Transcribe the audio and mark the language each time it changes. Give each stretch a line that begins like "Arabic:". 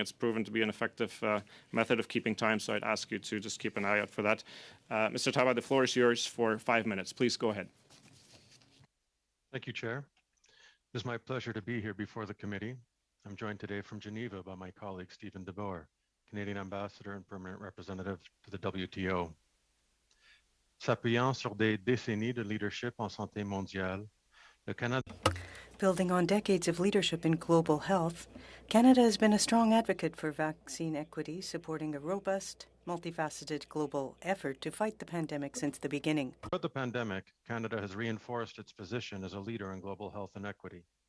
English: It's proven to be an effective method of keeping time, so I'd ask you to just keep an eye out for that. Mr. Taba, the floor is yours for 5 minutes. Please go ahead. Thank you, Chair. It is my pleasure to be here before the committee. I'm joined today from Geneva by my colleague Stephen DeBoer, Canadian Ambassador and Permanent Representative to the WTO.
French: S'appuyant sur des décennies de leadership en santé mondiale, le Canada.
English: Building on decades of leadership in global health, Canada has been a strong advocate for vaccine equity, supporting a robust, multifaceted global effort to fight the pandemic since the beginning. Throughout the pandemic, Canada has reinforced its position as a leader in global health and equity.